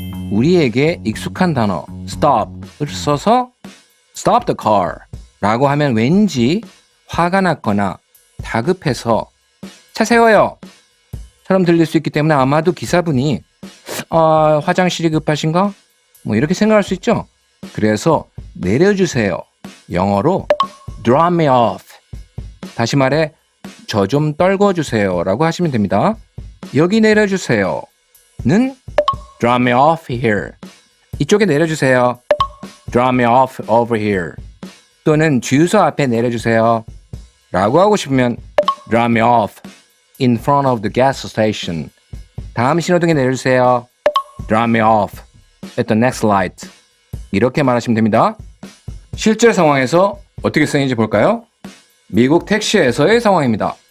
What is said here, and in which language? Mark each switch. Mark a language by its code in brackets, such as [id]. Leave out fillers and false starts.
[ko] 우리에게 익숙한 단어 stop을 써서 [en] stop the car [ko] 라고 하면 왠지 화가 났거나 다급해서 차 세워요 처럼 들릴 수 있기 때문에 아마도 기사분이 화장실이 급하신가? 뭐 이렇게 생각할 수 있죠. 그래서 내려주세요, 영어로 [en] drop me off, [ko] 다시 말해 저 좀 떨궈주세요 라고 하시면 됩니다. 여기 내려주세요 는 [en] drop me off here, [ko] 이쪽에 내려주세요 [en] drop me off over here, [ko] 또는 주유소 앞에 내려주세요 라고 하고 싶으면 [en] drop me off in front of the gas station, [ko] 다음 신호등에 내려주세요 [en] drop me off at the next light, [ko] 이렇게 말하시면 됩니다. 실제 상황에서 어떻게 쓰이는지 볼까요? 미국 택시에서의 상황입니다.